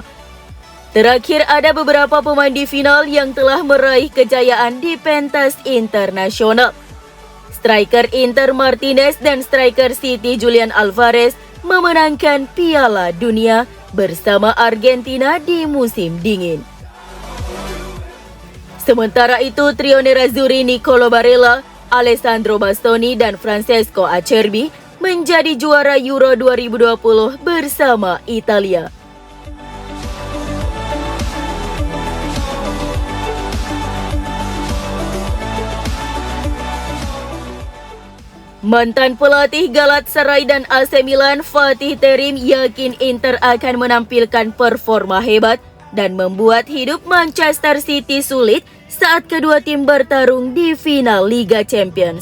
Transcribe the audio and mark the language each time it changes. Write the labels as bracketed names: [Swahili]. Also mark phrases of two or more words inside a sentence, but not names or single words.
[Indonesian] Terakhir ada beberapa pemain di final yang telah meraih kejayaan di pentas internasional. Striker Inter Martinez dan striker City Julian Alvarez memenangkan Piala Dunia bersama Argentina di musim dingin. Sementara itu, trio Nerazzurri Nicolo Barella, Alessandro Bastoni, dan Francesco Acerbi menjadi juara Euro 2020 bersama Italia. Mantan pelatih Galatasaray dan AC Milan Fatih Terim yakin Inter akan menampilkan performa hebat dan membuat hidup Manchester City sulit saat kedua tim bertarung di final Liga Champions.